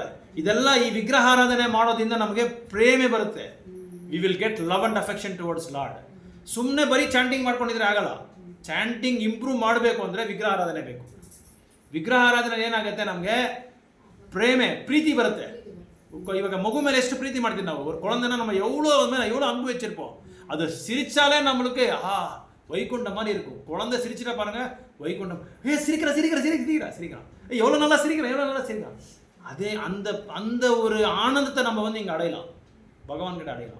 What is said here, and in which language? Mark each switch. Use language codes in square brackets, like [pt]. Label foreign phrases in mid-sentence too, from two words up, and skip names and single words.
[kn] ಇದೆಲ್ಲ ಈ ವಿಗ್ರಹಾರಾಧನೆ ಮಾಡೋದ್ರಿಂದ ನಮಗೆ ಪ್ರೇಮೆ ಬರುತ್ತೆ. [en] we will get love and affection towards Lord. [kn] ಸುಮ್ಮನೆ ಬರೀ ಚಾಂಟಿಂಗ್ ಮಾಡ್ಕೊಂಡಿದ್ರೆ ಆಗಲ್ಲ. [en] chanting improve [kn] ಮಾಡಬೇಕು ಅಂದರೆ ವಿಗ್ರಹಾರಾಧನೆ ಬೇಕು. ವಿಗ್ರಹಾರಾಧನೆ ಏನಾಗುತ್ತೆ, ನಮಗೆ ಪ್ರೀತಿ ಬರುತ್ತೆ. ಇವಾಗ ಮಗು ಮೇಲೆ ಎಷ್ಟು ಪ್ರೀತಿ ಮಾಡ್ತೀವಿ ನಾವು, [ta] ஒரு குழந்தைனா நம்ம எவ்வளோ அன்பு வச்சிருப்போம். அது சிரிச்சாலே நம்மளுக்கு வைகுண்டம் மாதிரி இருக்கும். குழந்தை சிரிச்சிட்டா பாருங்க வைகுண்டம், சிரிக்கிறான், எவ்வளோ நல்லா சிரிக்கிறான். அதே அந்த அந்த ஒரு ஆனந்தத்தை நம்ம வந்து இங்கே அடையலாம், பகவான்கிட்ட அடையலாம்.